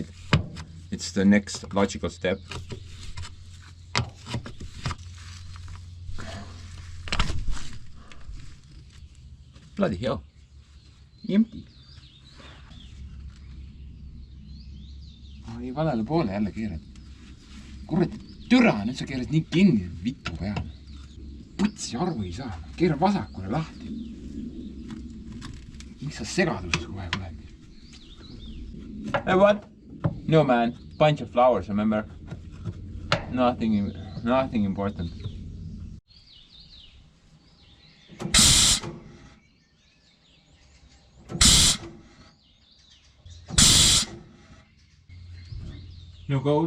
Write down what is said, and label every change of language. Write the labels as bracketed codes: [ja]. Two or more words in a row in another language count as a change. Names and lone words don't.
[en] It's the next logical step. Bloody hell. Empty. [et] Ai valele poole jälle keerad. Kurat, türa, nüüd sa keerad nii kinni vittu peale. Putsi aru ei saa, keera vasakule lahti. Miks sa segaduses kogu aeg oled? [en] Hey, what? No man, bunch of flowers, remember? Nothing important. No gold?